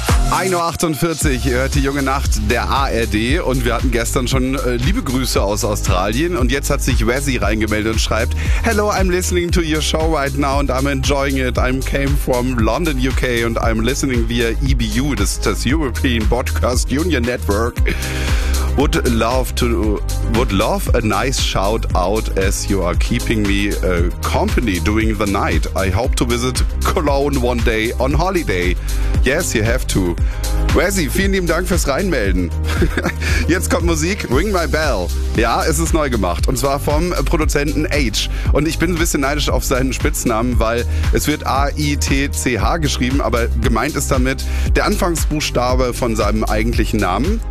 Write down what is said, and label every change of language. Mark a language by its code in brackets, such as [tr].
[de] 1.48 Uhr, ihr hört die junge Nacht der ARD und wir hatten gestern schon liebe Grüße aus Australien und jetzt hat sich Wesi reingemeldet und schreibt: [en] Hello, I'm listening to your show right now and I'm enjoying it. I came from London, UK and I'm listening via EBU, das European Broadcast Union Network. Would love a nice shout out as you are keeping me company during the night. I hope to visit Cologne one day on holiday. Yes, you have to. [de] Wesi, vielen lieben Dank fürs Reinmelden. Jetzt kommt Musik, Ring My Bell. Ja, es ist neu gemacht und zwar vom Produzenten H. Und ich bin ein bisschen neidisch auf seinen Spitznamen, weil es wird A-I-T-C-H geschrieben, aber gemeint ist damit der Anfangsbuchstabe von seinem eigentlichen Namen.